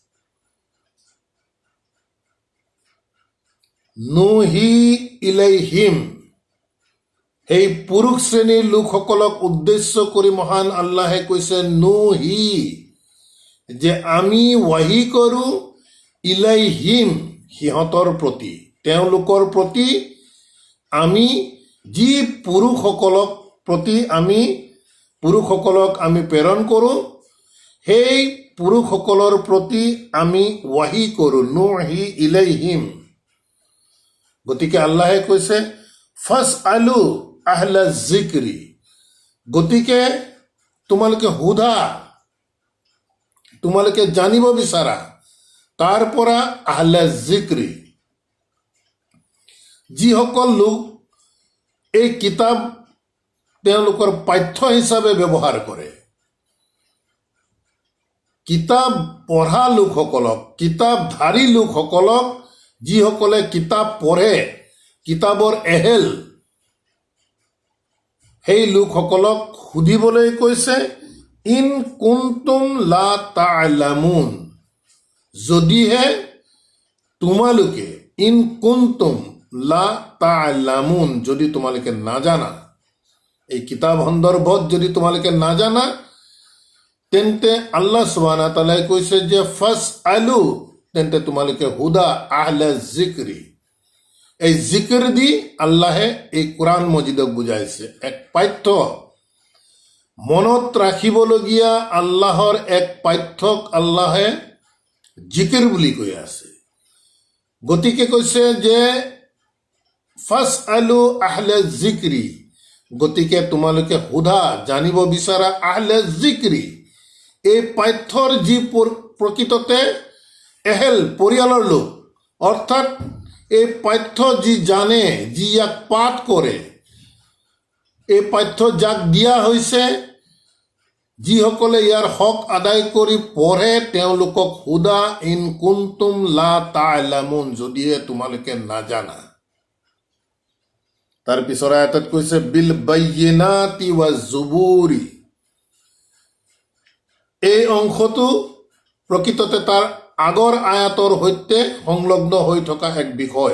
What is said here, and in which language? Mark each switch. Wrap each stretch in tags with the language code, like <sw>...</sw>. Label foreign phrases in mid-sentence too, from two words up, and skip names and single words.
<ar>نوحي إليهم,</ar> <as>সেই পুৰুষ শ্ৰেণীৰ লোকসকলক উদ্দেশ্য কৰি মহান আল্লাহে কৈছে নুহি, যে আমি ৱাহি কৰোঁ ইলাইহিম, সিহঁতৰ প্ৰতি, তেওঁলোকৰ প্ৰতি আমি যি পুৰুষসকলক আমি প্ৰেৰণ কৰোঁ, সেই পুৰুষসকলৰ প্ৰতি আমি ৱাহি কৰোঁ,</as> <ar>نوحي إليهم.</ar> <as>গতিকে আল্লাহে কৈছে</as> <ar>فاسألوا أهل الذكر,</ar> <as>গতিকে তোমালোকে সোধা, তোমালোকে জানিব বিচাৰা, তাৰ পৰা</as> <ar>أهل الذكر,</ar> <as>যিসকল লোক এই কিতাপ তেওঁলোকৰ পাঠ্য হিচাপে ব্যৱহাৰ কৰে, কিতাপ পঢ়া লোকসকলক, কিতাপধাৰী লোকসকলক, যিসকলে কিতাপ পঢ়ে, কিতাপৰ এহেল, সেই লোকসকলক সুধিবলৈ কৈছে</as> <ar>إن كنتم لا تعلمون,</ar> <as>যদিহে তোমালোকে,</as> <ar>إن كنتم لا تعلمون,</ar> <as>যদি তোমালোকে নাজানা, এই কিতাপ সন্দৰ্ভত যদি তোমালোকে নাজানা, তেন্তে আল্লাহ</as> <ar>سبحانه وتعالى</ar> <as>কৈছে যে ফাসআলু, তেন্তে তোমালোকে হুদা</as> <ar>أهل الذكر.</ar> <as>এই জিকিৰ দি আল্লাহে এই কোরআন মজিদক বুজাইছে এক পাঠ্য, মনত ৰাখিবলগীয়া আল্লাহৰ এক পাঠ্যক আল্লাহে জিকিৰ বুলি কৈ আছে। গতিকে কৈছে যে</as> <ar>فاسألوا أهل الذكر,</ar> <as>গতিকে তোমালোকে সোধা, জানিব বিচাৰা আহলা যিকৰি, এই পাঠ্যৰ যি প্ৰকৃততে এহেল, পৰিয়ালৰ লোক, অৰ্থাৎ এই পাঠ্য যি জানে, যি ইয়াক পাঠ কৰে, এই পাঠ্য যাক দিয়া হৈছে, যিসকলে ইয়াৰ হক আদায় কৰি পঢ়ে, তেওঁলোকক সোধা</as> <ar>إن كنتم لا تعلمون,</ar> <as>যদিহে তোমালোকে নাজানা। তাৰ পিছৰ আয়াতত কৈছে</as> <ar>بالبينات والزبر.</ar> <as>এই অংশটো প্ৰকৃততে তাৰ আগৰ আয়াতৰ সৈতে সংলগ্ন হৈ থকা এক বিষয়।</as>